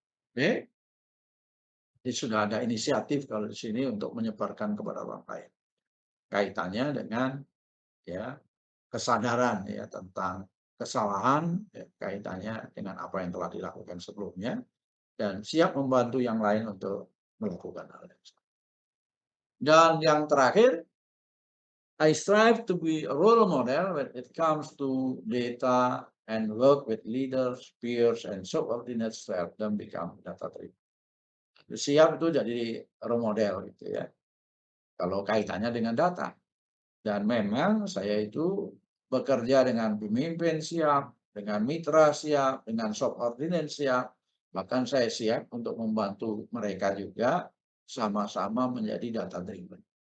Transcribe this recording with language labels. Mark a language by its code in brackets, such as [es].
[id] Oke, jadi sudah ada inisiatif kalau di sini untuk menyebarkan kepada orang lain. Kaitannya dengan ya kesadaran ya tentang kesalahan, ya, kaitannya dengan apa yang telah dilakukan sebelumnya, dan siap membantu yang lain untuk melakukan hal yang sama. Dan yang terakhir, [en] I strive to be a role model when it comes to data and work with leaders, peers, and subordinates to help them become data-driven. [id] Siap itu jadi role model gitu ya. Kalau kaitannya dengan data. Dan memang saya itu bekerja dengan pemimpin siap, dengan mitra siap, dengan subordinate siap. Bahkan saya siap untuk membantu mereka juga sama-sama menjadi data driven.